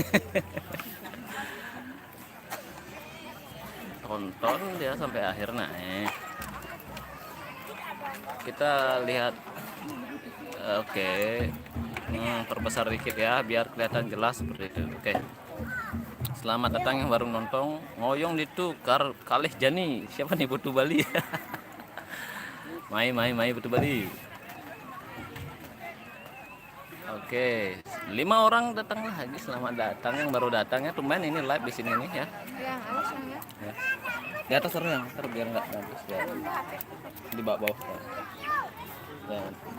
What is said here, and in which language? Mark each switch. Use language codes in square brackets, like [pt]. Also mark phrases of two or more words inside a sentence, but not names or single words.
[id] Tonton dia sampai akhir naik. Kita lihat. Oke. Perbesar dikit ya biar kelihatan jelas seperti itu. Oke. Selamat datang yang baru nonton. [ban] Ngoyong ditukar kalih jani. [id] Siapa nih Putu Bali? Mai Putu Bali. Oke, 5 orang datang lagi. Selamat datang yang baru datang ya. Tumben ini live di sini nih ya. Yang alas ya. Di atas terus yang biar nggak bagus ya. Di bawah. Jangan.